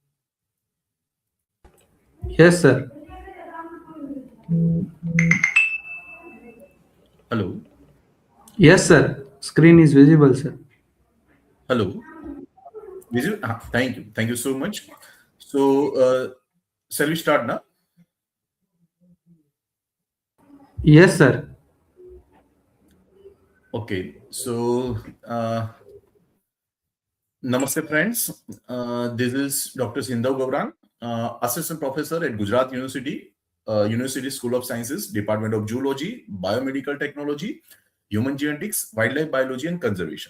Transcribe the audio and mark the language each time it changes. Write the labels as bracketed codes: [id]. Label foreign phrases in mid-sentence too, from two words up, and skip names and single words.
[en] yes sir. Hello. yes sir. screen is visible sir. Hello. Thank you so much. So shall we start now? yes sir. Okay, so namaste friends. This is Dr. Sindhav Gauran, Assistant Professor at Gujarat University, University School of Sciences, Department of Zoology, Biomedical Technology, Human Genetics, Wildlife Biology and Conservation.